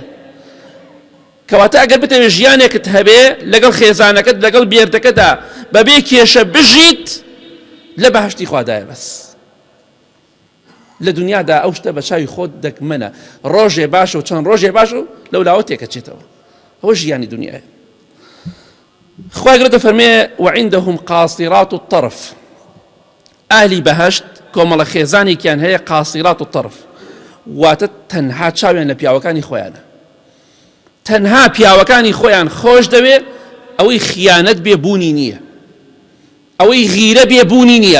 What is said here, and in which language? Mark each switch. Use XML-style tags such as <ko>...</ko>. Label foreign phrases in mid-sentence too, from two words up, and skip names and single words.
<ckb>کەواتە ئەگەر بتەوێت ژیانێکت هەبێ لەگەڵ خێزانەکەت، لەگەڵ بێردەکەدا بەبێ کێشە بژیت، لە بەهەشتی خوادایە. بەس لە دنیادا ئەو شتە بە چاوی خۆت دەکمەنە، ڕۆژێ باشە و چەند ڕۆژێ باش و لەولاوە تێکەچێتەوە. ئەوە ژیانی دنیایە. خوای گەورە دەفەرمێ</ckb> <ar>وعندهم قاصرات الطرف،</ar> <ckb>ئاهلی بەهەشت کۆمەڵە خێزانێکیان هەیە</ckb> <ar>قاصرات الطرف،</ar> <ckb>واتە تەنها چاویان لە پیاوەکانی خۆیانە، تەنها پیاوەکانی خۆیان خۆش دەوێت، ئەوەی خیانەت بێبوونی نییە، ئەوەی غیرە بێبوونی نییە.</ckb>